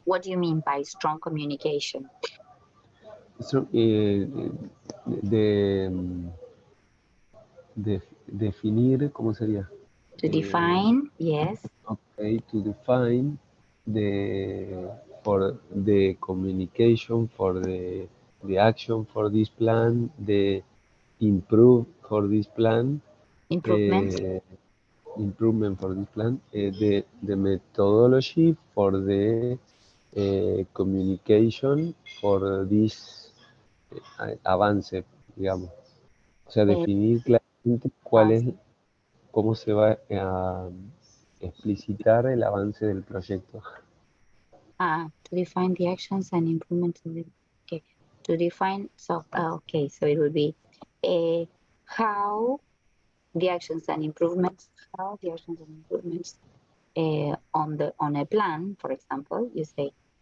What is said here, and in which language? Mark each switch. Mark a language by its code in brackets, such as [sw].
[en] What do you mean by strong communication? [es] So, de, definir, ¿cómo sería? [en] To define, yes. Okay, to define the for the communication for the action for this plan, the improve for this plan, Improvements. uh, improvement for this plan, the methodology for the communication for this [es] avance, digamos. O sea, eh, definir claramente cuál es, Avance. cómo se va a explicitar el avance del proyecto. [en] To define the actions and improvements. Okay. To define, so, okay, so it would be uh, how the actions and improvements, how the actions and improvements on a plan, for example, you say